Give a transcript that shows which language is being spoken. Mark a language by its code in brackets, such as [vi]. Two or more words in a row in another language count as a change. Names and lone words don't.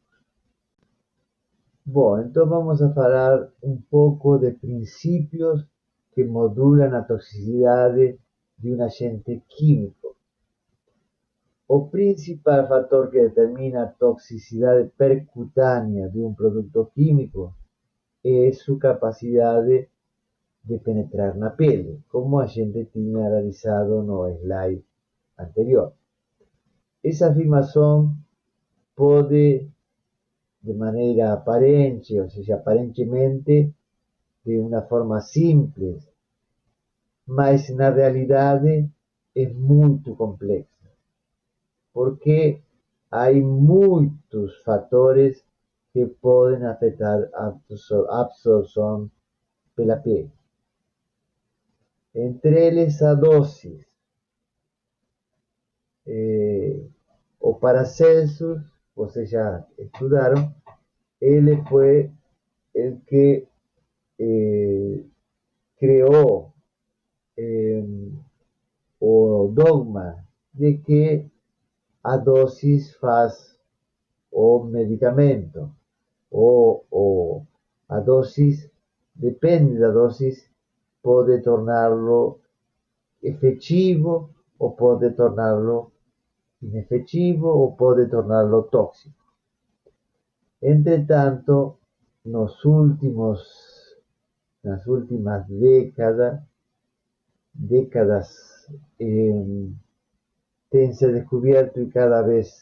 [es] Bueno, entonces vamos a hablar un poco de principios que modulan la toxicidad de un agente químico. [pt] O principal factor que determina a [es] toxicidad percutánea de un producto químico es su capacidad [pt] de penetrar na pele, como a gente tinha analizado no slide anterior. [es] Esa afirmación puede, de manera aparente, o sea, aparentemente, de una forma simple, [pt] mas na realidade é muito complexa, porque há muitos fatores que podem afetar a absorção pela pele. Entre eles a dosis. O Paracelsus, vocês já estudaram, ele foi [es] el que [pt] creó o dogma de que a dosis faz o medicamento, o a dosis, depende da dosis, pode torná-lo efetivo ou pode torná-lo inefectivo ou pode torná-lo tóxico. Entretanto, nas últimas décadas tem-se descoberto e cada vez